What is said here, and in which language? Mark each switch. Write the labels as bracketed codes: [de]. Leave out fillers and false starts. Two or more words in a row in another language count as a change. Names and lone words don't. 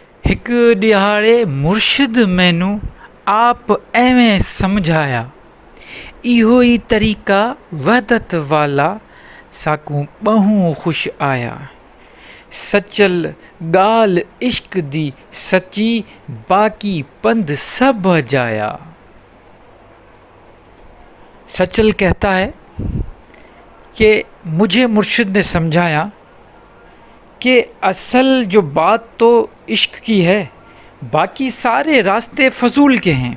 [skr] हिक ॾिहाड़े मुर्शिद मैनू आप एवें समझाया, इहो ई तरीक़ा वहदत वाला साकू ॿहूं ख़ुश आया। सचल ॻाल्हि इश्क दी सची, बाक़ी पंध सब जाया। [hi] सचल कहता है कि मुझे मुर्शिद ने समझाया कि असल जो बात तो इश्क की है, बाकी सारे रास्ते फजूल के हैं।